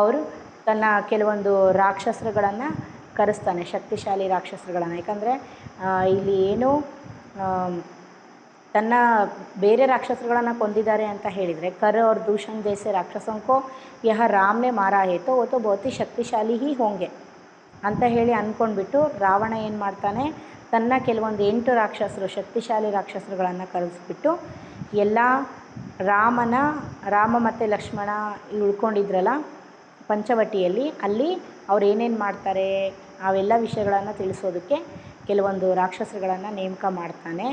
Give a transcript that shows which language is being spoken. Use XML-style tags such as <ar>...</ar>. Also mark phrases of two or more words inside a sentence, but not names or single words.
<kn>और ತನ್ನ ಕೆಲವೊಂದು ರಾಕ್ಷಸರುಗಳನ್ನು ಕರೆಸ್ತಾನೆ, ಶಕ್ತಿಶಾಲಿ ರಾಕ್ಷಸರುಗಳನ್ನು. ಯಾಕಂದರೆ ಇಲ್ಲಿ ಏನು ತನ್ನ ಬೇರೆ ರಾಕ್ಷಸರುಗಳನ್ನು ಕೊಂದಿದ್ದಾರೆ ಅಂತ ಹೇಳಿದರೆ,</kn> <hi>कर और दूषण जैसे राक्षसों को यह राम ने मारा है तो वो तो बहुत ही शक्तिशाली ही होंगे</hi> <kn>ಅಂತ ಹೇಳಿ ಅಂದ್ಕೊಂಡ್ಬಿಟ್ಟು ರಾವಣ ಏನು ಮಾಡ್ತಾನೆ, ತನ್ನ ಕೆಲವೊಂದು 8 ರಾಕ್ಷಸರು, ಶಕ್ತಿಶಾಲಿ ರಾಕ್ಷಸರುಗಳನ್ನು ಕರೆಸ್ಬಿಟ್ಟು ಎಲ್ಲ ರಾಮ ಮತ್ತು ಲಕ್ಷ್ಮಣ ಉಳ್ಕೊಂಡಿದ್ರಲ್ಲ ಪಂಚವಟಿಯಲ್ಲಿ, ಅಲ್ಲಿ ಅವ್ರು ಏನೇನು ಮಾಡ್ತಾರೆ ಅವೆಲ್ಲ ವಿಷಯಗಳನ್ನು ತಿಳಿಸೋದಕ್ಕೆ ಕೆಲವೊಂದು ರಾಕ್ಷಸರುಗಳನ್ನು ನೇಮಕ ಮಾಡ್ತಾನೆ.</kn>